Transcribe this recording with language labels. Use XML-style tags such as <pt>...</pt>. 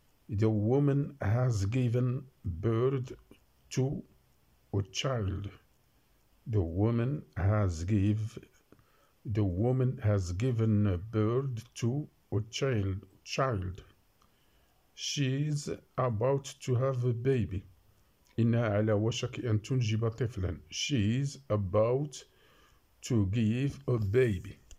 <en>The woman has given birth to a child. The woman has given birth to a child. She's about to have a baby.</en> <ar>إنها على وشك أن تنجب طفلا.</ar> <en>She's about to give a baby.</en>